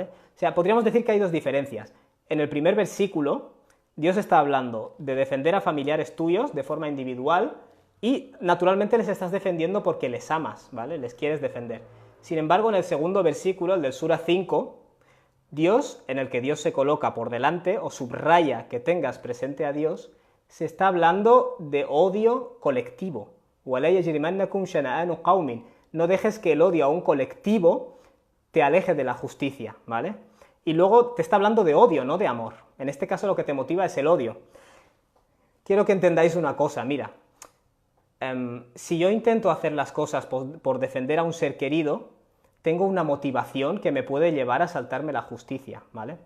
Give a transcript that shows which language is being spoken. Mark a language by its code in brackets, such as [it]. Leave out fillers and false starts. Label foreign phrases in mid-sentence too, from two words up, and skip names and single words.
[es] O sea, podríamos decir que hay dos diferencias. En el primer versículo, Dios está hablando de defender a familiares tuyos de forma individual y, naturalmente, les estás defendiendo porque les amas, ¿vale? Les quieres defender. Sin embargo, en el segundo versículo, el del Sura 5, Dios, en el que Dios se coloca por delante o subraya que tengas presente a Dios, se está hablando de odio colectivo. [ar] وَلَا يَجْرِمَنَّكُمْ شَنَآنُ قَوْمٍ, [es] no dejes que el odio a un colectivo te aleje de la justicia, ¿vale? Y luego te está hablando de odio, no de amor. En este caso lo que te motiva es el odio. quiero que entendáis una cosa, mira, si yo intento hacer las cosas por defender a un ser querido, tengo una motivación que me puede llevar a saltarme la justicia, ¿vale?